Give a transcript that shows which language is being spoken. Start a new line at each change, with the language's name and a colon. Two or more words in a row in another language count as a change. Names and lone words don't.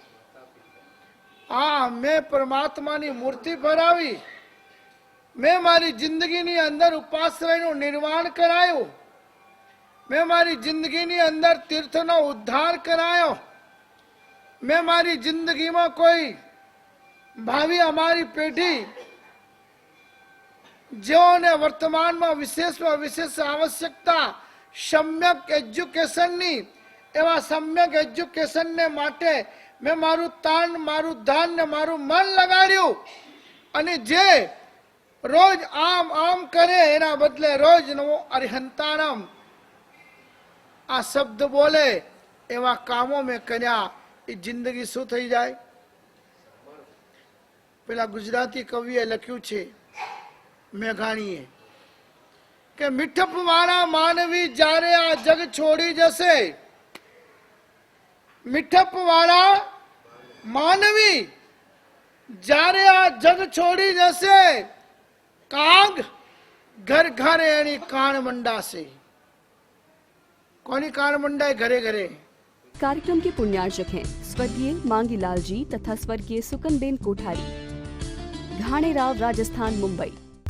Gujarati: આ મેં પરમાત્માની મૂર્તિ ભરાવી, મેં મારી જિંદગીની અંદર ઉપાશ્રયનું નિર્માણ કરાયું, મેં મારી જિંદગીની અંદર તીર્થનો ઉદ્ધાર કરાયો, મેં મારી જિંદગીમાં કોઈ ભાવિ અમારી પેઢી જેઓને વર્તમાનમાં વિશેષમાં વિશેષ આવશ્યકતા સમ્યક એજ્યુકેશન ની, એવં સમ્યક એજ્યુકેશન ને માટે મેં મારું તાન, મારું ધન ને મારું મન લગાડ્યું, અને જે રોજ આમ આમ કરે એના બદલે રોજ નવો અરિહંતારમ આ શબ્દ બોલે એવા કામો મેં કર્યા, એ જિંદગી શું થઈ જાય? પેલા ગુજરાતી કવિએ લખ્યું છે મેઘાણીએ કે મીઠપ વાળા માનવી જ્યારે આ જગ છોડી જશે, મીઠપ વાળા માનવી જ્યારે આ જગ છોડી જશે, કાગ ઘર ઘરે એની કાણ મંડાશે। કોની કાણ મંડાય? ઘરે ઘરે।
Hindi: कार्यक्रम के पुण्यार्चक हैं स्वर्गीय मांगीलाल जी तथा स्वर्गीय सुकनबेन कोठारी, घाणेराव, राजस्थान, मुंबई।